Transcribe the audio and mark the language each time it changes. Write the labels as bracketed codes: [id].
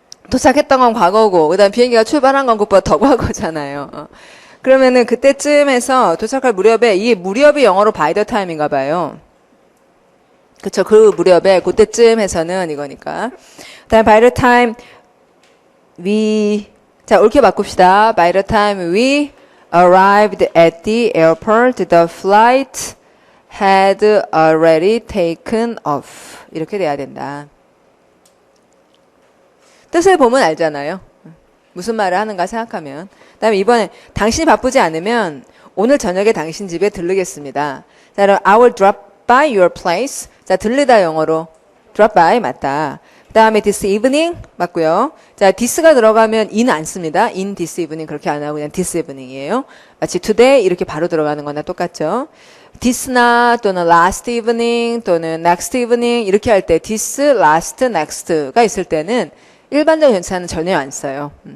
[ko] 도착했던 건 과거고, 그 다음 비행기가 출발한 건 그것보다 더 과거잖아요. 그러면은 그때쯤에서 도착할 무렵에, 이 무렵이 영어로 [en] by the time [ko] 인가 봐요. 그쵸, 그 무렵에, 그때쯤에서는 이거니까. 그 다음 [en] by the time [ko] 자, 옳게 바꿉시다. [en] By the time we arrived at the airport, the flight had already taken off. [ko] 이렇게 돼야 된다. 뜻을 보면 알잖아요. 무슨 말을 하는가 생각하면. 그다음에 이번에 당신이 바쁘지 않으면 오늘 저녁에 당신 집에 들르겠습니다. 자, 그럼 [en] I will drop by your place. [ko] 자, 들르다 영어로 [en] drop by [ko] 맞다. 그 다음에 [en] this evening [ko] 맞고요. 자, this가 들어가면 in 안 씁니다. [en] in this evening [ko] 그렇게 안 하고 그냥 [en] this evening [ko] 이에요. 마치 today 이렇게 바로 들어가는 거나 똑같죠. this나 또는 [en] last evening [ko] 또는 [en] next evening [ko] 이렇게 할 때 this, last, next가 있을 때는 일반적 전치사는 전혀 안 써요.